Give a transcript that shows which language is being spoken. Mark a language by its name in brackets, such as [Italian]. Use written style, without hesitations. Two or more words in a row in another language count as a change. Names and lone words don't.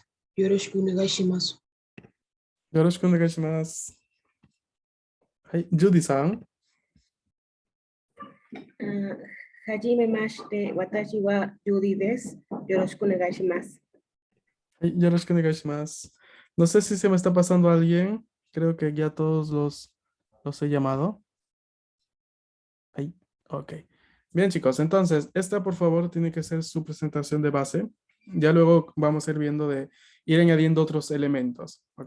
[Japanese] よろしくお願いします。よろしくお願いします。はい、Judy San. はじめまして、私はジュディです。よろしくお願いします。はい、よろしくお願いします。 [Spanish] No sé si se me está pasando alguien. Creo que ya todos los he llamado. Ahí, ok. Bien, chicos, entonces, esta por favor tiene que ser su presentación de base. Ya luego vamos a ir viendo de ir añadiendo otros elementos, ¿ok?